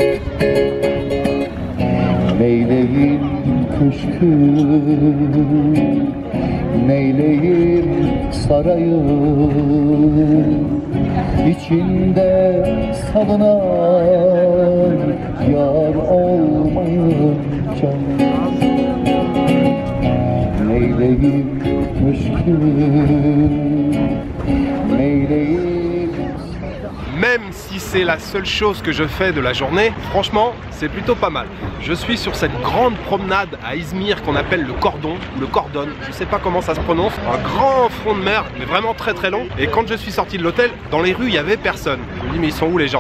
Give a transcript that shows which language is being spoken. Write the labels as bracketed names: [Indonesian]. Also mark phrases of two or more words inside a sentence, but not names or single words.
[Turkish] Neyleyim köşküm, neyleyim sarayım, İçinde salınan yar olmayınca. Neyleyim köşküm, neyleyim. [French] Même si c'est la seule chose que je fais de la journée, franchement, c'est plutôt pas mal. Je suis sur cette grande promenade à Izmir qu'on appelle le Cordon, ou le Cordon, je sais pas comment ça se prononce, un grand front de mer, mais vraiment très très long. Et quand je suis sorti de l'hôtel, dans les rues, il y avait personne. Je me dis, mais ils sont où les gens?